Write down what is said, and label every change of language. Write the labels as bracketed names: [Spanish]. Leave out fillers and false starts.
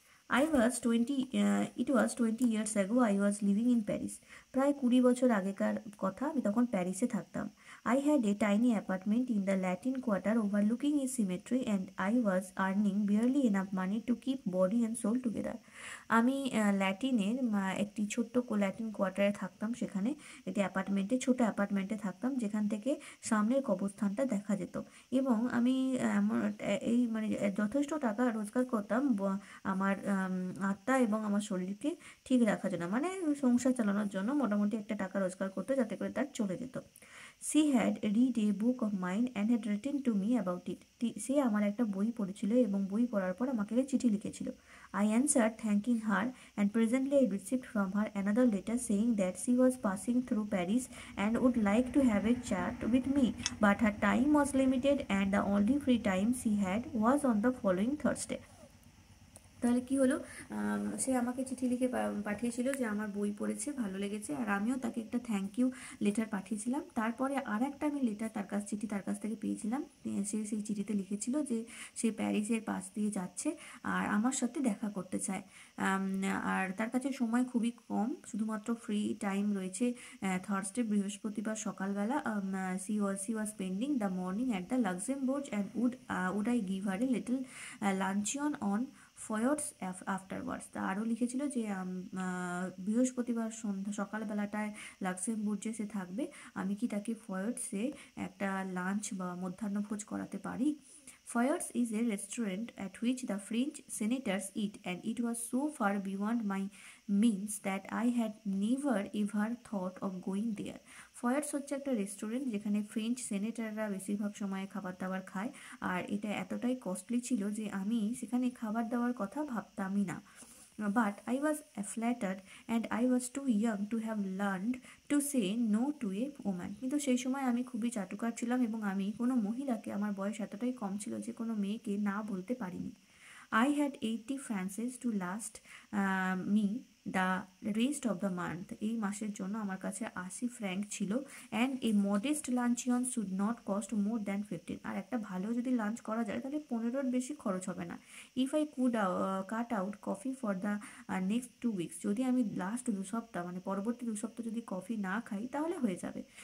[English] It was 20 years ago I was living in Paris. [Bangla] প্রায় 20 বছর আগেকার কথা, আমি তখন প্যারিসে থাকতাম। [English] I had a tiny apartment in the Latin Quarter overlooking a cemetery and I was earning barely enough money to keep body and soul together. [Bangla] আমি ল্যাটিনের একটি ছোট্ট ল্যাটিন কোয়ার্টারে থাকতাম, সেখানে একটি ছোট অ্যাপার্টমেন্টে থাকতাম, যেখান থেকে সামনের কবরস্থানটা দেখা যেত। এবং আমি এই যথেষ্ট টাকা রোজগার করতাম আমার আত্মা এবং আমার শরীরকে ঠিক রাখার জন্য, সংসার চালানোর জন্য মোটামুটি একটা টাকা রোজগার করতে, যাতে করে তার চলে যেত। [English] She had read a book of mine and had written to me about it. [Bangla] সে আমার একটা বই পড়েছিল এবং বই পড়ার পর আমাকে চিঠি লিখেছিল। [English] I answered thanking her, and presently I received from her another letter saying that she was passing through Paris and would like to have a chat with me, but her time was limited and the only free time she had was on the following Thursday. [Bangla] তাহলে কি হলো, সে আমাকে চিঠি লিখে পাঠিয়েছিল যে আমার বই পড়েছে, ভালো লেগেছে, আর আমিও তাকে একটা থ্যাংক ইউ লেটার পাঠিয়েছিলাম। তারপরে আর একটা আমি লেটার চিঠি তার কাছ থেকে পেয়েছিলাম। সে সেই চিঠিতে লিখেছিল যে সে প্যারিসের পাশ দিয়ে যাচ্ছে আর আমার সাথে দেখা করতে চায়। আর তার কাছে সময় খুবই কম, শুধুমাত্র ফ্রি টাইম রয়েছে থার্সডে বৃহস্পতিবার সকালবেলা। [English] She was spending the morning at the Luxembourg and would I give her a little luncheon at Foyot's afterwards. [Bangla] তা আরও লিখেছিল যে বৃহস্পতিবার সকালবেলাটায় লাক্সেমবুর্গে সে থাকবে, আমি কি তাকে ফয়ার্সে একটা লাঞ্চ বা মধ্যাহ্নভোজ করাতে পারি। [English] Foyers is a restaurant at which the French senators eat, and it was so far beyond my means that I had never ever thought of going there. [Bangla] ফয়ার্স হচ্ছে একটা রেস্টুরেন্ট যেখানে ফ্রেঞ্চ সেনেটাররা বেশিরভাগ সময়ে খাবার দাবার খায়, আর এটা এতটাই কস্টলি ছিল যে আমি সেখানে খাবার দাবার কথা ভাবতামই না। [English] But I was flattered and I was too young to have learned to say no to a woman. [Bangla] কিন্তু সেই সময় আমি খুবই চাটুকার ছিলাম এবং আমি কোনো মহিলাকে, আমার বয়স এতটাই কম ছিল যে কোনো মেয়েকে না বলতে পারিনি। [English] I had 80 francs to last me the rest of the month. [Bangla] এই মাসের জন্য আমার কাছে 80 ফ্র্যাঙ্ক ছিল। [English] And a modest luncheon should not cost more than 15। [Bangla] আর একটা ভালো যদি লাঞ্চ করা যায় তাহলে 15-র বেশি খরচ হবে না। [English] if I could cut out coffee for the next 2 weeks, [Bangla] যদি আমি লাস্ট 2 সপ্তাহ পরবর্তী 2 সপ্তাহ যদি কফি না খাই তাহলে হয়ে যাবে।